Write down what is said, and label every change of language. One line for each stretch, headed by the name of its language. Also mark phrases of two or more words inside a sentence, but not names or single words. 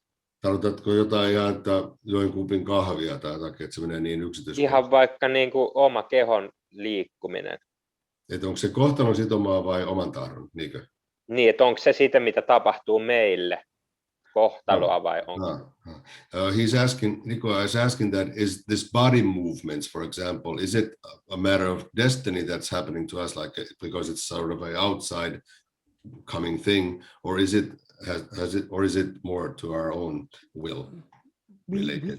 Finnish: Tarkoitatko jotain ihan, että join kupin kahvia tai jotakin, että se menee niin yksityiskohtaisesti? Ihan vaikka niinku oma kehon liikkuminen. Että onko se kohtalon sitomaa vai oman tahdon? Niinkö? Niin, että onko se sitä, mitä tapahtuu meille, kohtaloa vai onko?
English: Nico is asking that, is this body movements, for example, is it a matter of destiny that's happening to us, because it's sort of an outside coming thing, or is it more to our own will related?